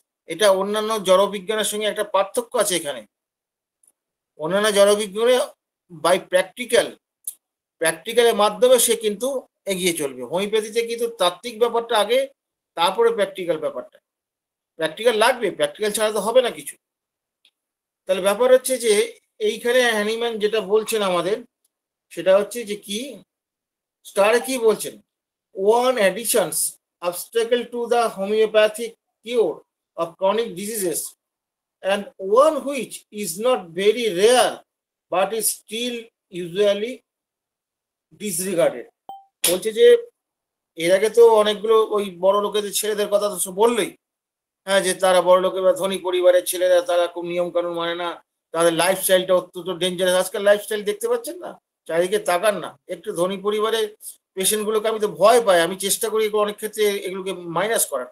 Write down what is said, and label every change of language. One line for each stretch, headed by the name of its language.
Bangla: এটা অন্যান্য জড়বিজ্ঞানের সঙ্গে একটা পার্থক্য আছে এখানে। অন্যান্য জড়বিজ্ঞানে বাই প্র্যাকটিক্যালের মাধ্যমে সে কিন্তু এগিয়ে চলবে। হোমিওপ্যাথিতে কিন্তু তাত্ত্বিক ব্যাপারটা আগে, তারপরে প্র্যাকটিক্যাল ব্যাপারটা। প্র্যাকটিক্যাল লাগবে, প্র্যাকটিক্যাল ছাড়া তো হবে না কিছু। তাহলে ব্যাপার হচ্ছে যে এইখানে হ্যানিম্যান যেটা বলছেন আমাদের, সেটা হচ্ছে যে কি, স্টারে কি বলছেন?
English: one additions obstacle to the homeopathic cure of chronic diseases, and one which is not very rare but is still usually disregarded.
Bangla: বলছে যে এর আগে তো অনেকগুলো ওই বড় লোকেদের ছেলেদের কথা তো বললোই, হ্যাঁ, যে তারা বড়লোকের বা ধনী পরিবারের ছেলেরা তারা খুব নিয়ম কানুন মানে না, তাদের লাইফস্টাইলটা অত্যন্ত ডেঞ্জারাস। আজকাল লাইফস্টাইল দেখতে পাচ্ছেন না, চারিদিকে তাকান না। একটু ধনী পরিবারের পেশেন্ট গুলোকে আমি তো ভয় পাই, আমি চেষ্টা করি এগুলো অনেক ক্ষেত্রে এগুলোকে মাইনাস করার।